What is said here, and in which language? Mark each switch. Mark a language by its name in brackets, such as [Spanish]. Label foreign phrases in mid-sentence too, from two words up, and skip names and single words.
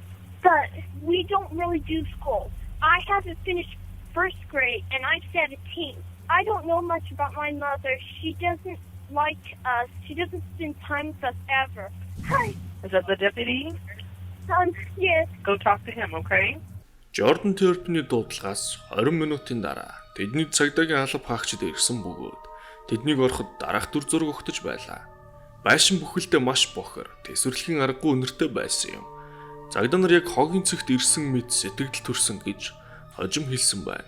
[English] But we don't really do school. I haven't finished first grade and I'm 17. I don't know much about my mother. She doesn't like us. She doesn't spend time with us ever. Hi. Is that the deputy? Yes. Go talk to him, okay? [Mongolian] Jordan Turpin-ийн дуудлагаас 20 минутын дараа тэдний цагдаагийн алба хаагчид ирсэн бөгөөд тэднийг ороход дараах дүр зураг өгтөж байлаа. Байшин бүхэлдээ маш бохор, тэсвэрлэхийн аргагүй үнэртэй байсан юм. Цагдаа нар яг хогийн цэгт ирсэн мэд сэтгэл төрсөн гэж хожим хэлсэн байна.